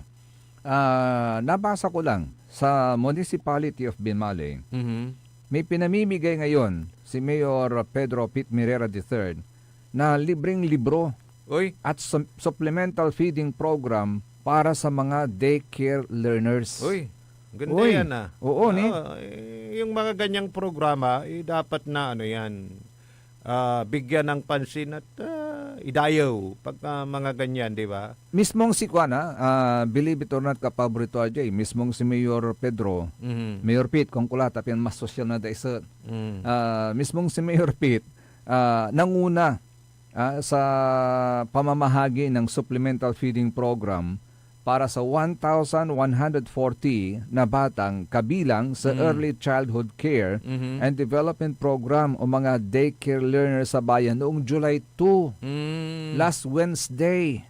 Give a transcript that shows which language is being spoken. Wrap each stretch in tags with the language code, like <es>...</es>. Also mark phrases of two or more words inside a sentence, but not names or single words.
<tl>Nabasa ko lang sa Municipality of Binmaley, may pinamimigay ngayon si Mayor Pedro Pit Mirera III na libreng libro at supplemental feeding program para sa mga daycare learners. Ganda yan Oo, yung mga ganyang programa, dapat na bigyan ng pansin at idayaw pag mga ganyan, di ba? Mismong si</tl> <en>believe it or not,</en> <pag>kapaborito Ajay, mismong si Mayor Pedro, Mayor Pete, kung kulata, piyan mas sosyal na daisa.</pag> <tl>Mismong si Mayor Pete, nanguna sa pamamahagi ng supplemental feeding program para sa 1,140 na batang kabilang sa Early Childhood Care and Development Program o mga daycare learners sa bayan noong July 2,</tl> <en>last Wednesday.</en>